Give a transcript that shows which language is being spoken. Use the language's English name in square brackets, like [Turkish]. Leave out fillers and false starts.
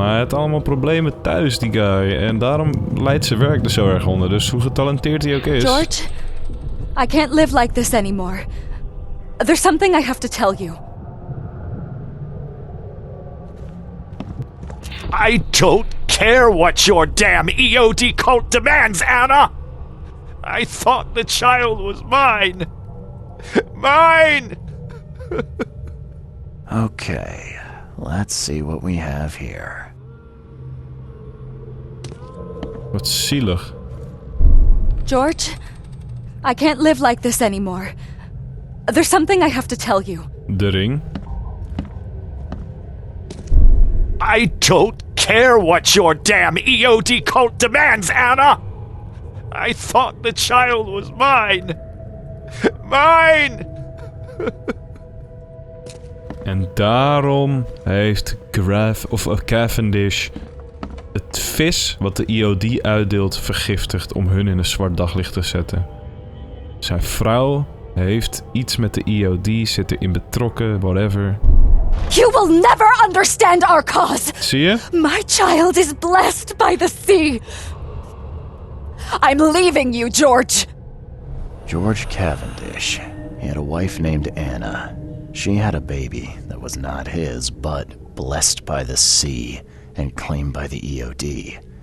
[Dutch] Hij had allemaal problemen thuis, die guy. En daarom leidt zijn werk er zo erg onder. Dus hoe getalenteerd hij ook is. [English] George, I can't live like this anymore. There's something I have to tell you. I don't care what your damn EOD cult demands, Anna! I thought the child was mine! Mine! Okay, let's see what we have here. [Dutch] Wat zielig. [English] George, I can't live like this anymore. There's something I have to tell you. [Dutch] De ring. [English] I don't care what your damn EOD cult demands, Anna! I thought the child was mine! Mine! [Dutch] En daarom heeft Cavendish het vis wat de EOD uitdeelt vergiftigd om hun in een zwart daglicht te zetten. Zijn vrouw heeft iets met de EOD, zit erin betrokken, whatever. [English] You will never understand our cause. [Dutch] Zie je? [English] My child is blessed by the sea. I'm leaving you, George. George Cavendish. He had a wife named Anna. She had a baby that was not his, but blessed by the sea and claimed by the EOD.